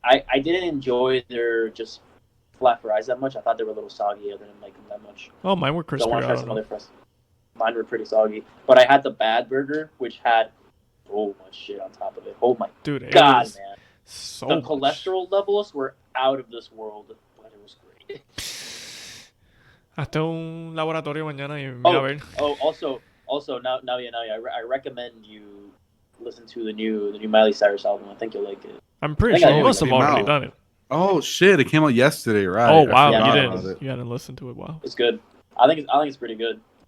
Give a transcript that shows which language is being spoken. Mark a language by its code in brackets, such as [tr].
[en] I didn't enjoy their just flat fries that much. I thought they were a little soggy. I didn't like them that much. Oh, mine were crispy. I want to try some other fries. Mine were pretty soggy. But I had the bad burger, which had so much shit on top of it. Oh my god, man! So the cholesterol levels were out of this world, but it was great. [es] Hasta un laboratorio mañana y mira a ver. [en] Also, now, I recommend you listen to the new Miley Cyrus album. I think you'll like it. I'm pretty sure you must have already done it. Oh shit! It came out yesterday, right? Oh wow, you hadn't listened to it. Wow, it's good. I think it's pretty good.